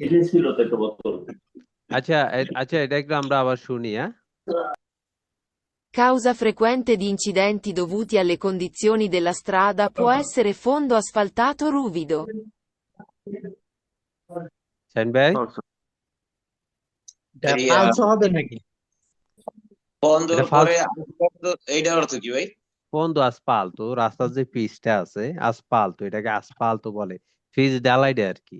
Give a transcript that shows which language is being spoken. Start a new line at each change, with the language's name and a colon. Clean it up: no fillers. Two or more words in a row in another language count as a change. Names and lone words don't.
Bangla: আচ্ছা, আচ্ছা, এটা একটু আমরা আবার শুনি, হ্যাঁ?
Italian: Causa frequente di incidenti dovuti alle condizioni della strada può essere fondo asfaltato ruvido.
Bangla: শাহিন ভাই? এই, ফালসো হবে নাকি? বন্দর এটা পরে ফালতু এইটার অর্থ কি ভাই?
Italian: fondo asfaltato,
Bangla: রাস্তার যে পিচটা আছে আসফালতো, এটাকে আসফালতো বলে, পিচ ঢালাইটা আর কি।